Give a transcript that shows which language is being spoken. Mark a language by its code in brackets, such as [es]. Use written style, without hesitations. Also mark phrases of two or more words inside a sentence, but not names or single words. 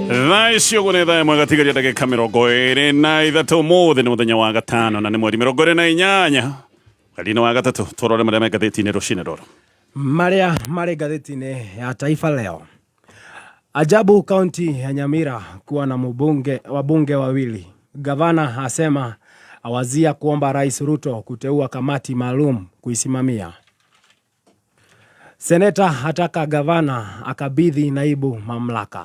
[ki] Thaisio gunetha mwagatigaria ndagika 23 muthi ni muthenya wa gatano na ni mweri 28 mweri wa gatatu turore maria megatheti-ini rucini roro maria mari gatheti-ini ya Taifa Leo. [sw] Ajabu kaunti ya Nyamira kuwa na wabunge wawili. Gavana asema awazia kuomba Rais Ruto kuteua kamati maalum kuisimamia. Seneta hataka gavana akabidhi naibu mamlaka.